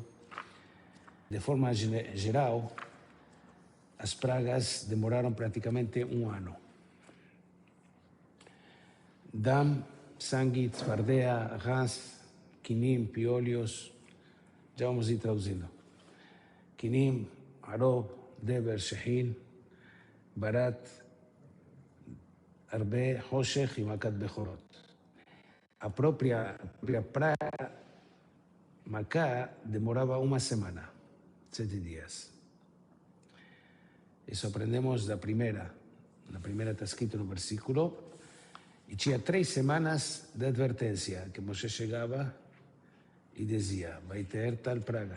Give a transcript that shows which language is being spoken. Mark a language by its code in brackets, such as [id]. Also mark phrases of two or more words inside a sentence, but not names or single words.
[pt] De forma geral, as pragas demoraram praticamente um ano. Dam, sangue, [he] צפרדע, רס, כינים, [pt] piolhos, já vamos ir traduzindo. [he] כינים, ערוב, דבר, שחין, ברד, ארבה, חושך ומכת בכורות. [pt] A própria praga Macá demorava uma semana, 7 dias. Isso aprendemos da primeira. Na primeira está escrito no versículo. E tinha 3 semanas de advertência, que Moshe chegava e dizia, vai ter tal praga.